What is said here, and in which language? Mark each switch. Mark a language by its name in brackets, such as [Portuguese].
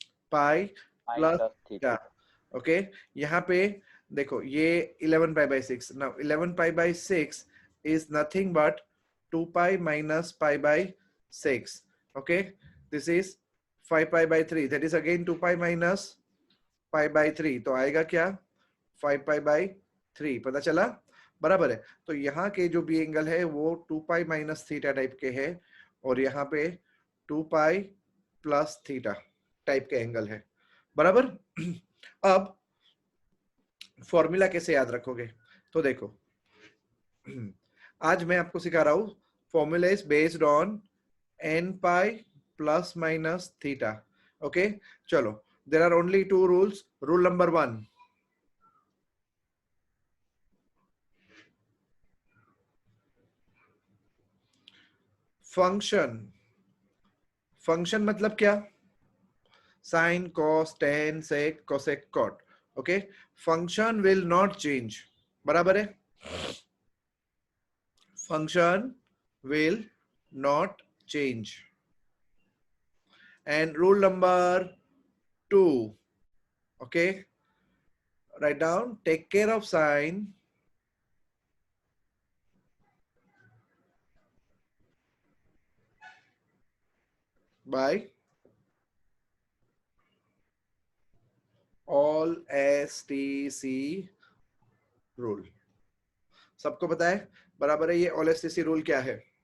[English] Pi plus theta. Okay, [Hindi] यहाँ पे देखो ये [English] 11 pi by 6, now 11 pi by 6 is nothing but 2 pi minus pi by 6. Okay, this is 5 pi by 3, that is again 2 pi minus pi by 3, [Hindi] तो आएगा क्या [English] 5 pi by 3, [Hindi] पता चला। बराबर है। तो यहाँ के जो भी एंगल है वो 2 pi माइनस थीटा टाइप के है और यहाँ पे 2 pi प्लस थीटा टाइप के एंगल है। बराबर। अब फॉर्मूला कैसे याद रखोगे? तो देखो आज मैं आपको सिखा रहा हूं [English] Formula is based on n pi plus minus theta. Okay, [Hindi] चलो [English] There are only two rules. Rule number 1, function, function [Hindi] मतलब क्या? [English] Sine cos tan sec cosec cot. Okay, function will not change. [Hindi] बराबर है, [English] Function will not change. And rule number 2, okay, write down, take care of sine by all STC rule. [Hindi] सबको पता है? बराबर है। ये all STC rule क्या है?